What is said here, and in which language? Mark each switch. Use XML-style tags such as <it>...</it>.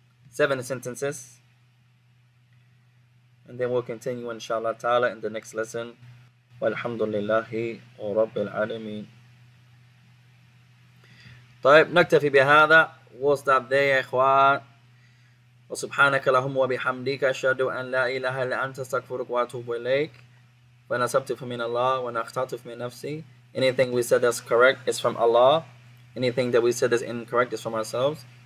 <en>7 sentences. And then we'll continue inshallah ta'ala in the next lesson. Walhamdulillahi rabbil alameen.</en> <ar>طيب نكتفي بهذا.</ar> <en>We'll stop there</en> <ar>يا إخوان. وسبحانك اللهم وبحمدك أشهد أن لا إله إلا أنت أستغفرك وأتوب إليك. فنصبت فمن الله ونأخطأت فمن نفسي.</ar> <en>Anything we said that's correct is from Allah. Anything that we said that's incorrect is from ourselves.</en>